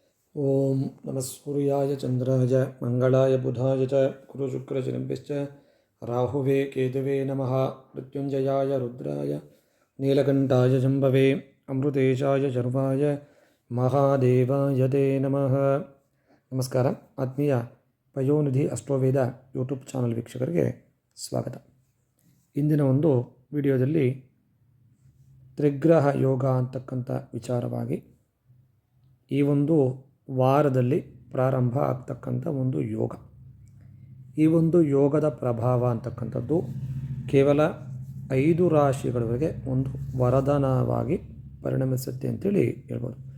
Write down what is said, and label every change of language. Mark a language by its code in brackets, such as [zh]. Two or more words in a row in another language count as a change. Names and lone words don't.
[sa] ಓಂ ನಮಃ ಸೂರ್ಯಾಯ ಚಂದ್ರಾಯ ಮಂಗಳಾಯ ಬುಧಾಯ ಚ ಗುರುಶುಕ್ರಶನಿಭ್ಯಶ್ಚ ರಾಹುವೇ ಕೇತುವೇ ನಮಃ. ಮೃತ್ಯುಂಜಯಾಯ ರುದ್ರಾಯ ನೀಲಕಂಠಾಯ ಶಂಭವೇ ಅಮೃತೇಶಾಯ ಶರ್ವಾಯ ಮಹಾದೇವಾಯ ತೇ ನಮಃ. [kn] ನಮಸ್ಕಾರ. ಆತ್ಮೀಯ ಪಯೋನಿಧಿ ಅಷ್ಟೋವೇದ ಯೂಟ್ಯೂಬ್ ಚಾನಲ್ ವೀಕ್ಷಕರಿಗೆ ಸ್ವಾಗತ. ಇಂದಿನ ಒಂದು ವಿಡಿಯೋದಲ್ಲಿ ತ್ರಿಗ್ರಹ ಯೋಗ ಅಂತಕ್ಕಂಥ ವಿಚಾರವಾಗಿ ಈ ಒಂದು ವಾರದಲ್ಲಿ ಪ್ರಾರಂಭ ಆಗ್ತಕ್ಕಂಥ ಒಂದು ಯೋಗ, ಈ ಒಂದು ಯೋಗದ ಪ್ರಭಾವ ಅಂತಕ್ಕಂಥದ್ದು ಕೇವಲ 5 ರಾಶಿಗಳವರೆಗೆ ಒಂದು ವರದಾನವಾಗಿ ಪರಿಣಮಿಸುತ್ತೆ ಅಂತೇಳಿ ಹೇಳ್ಬೋದು.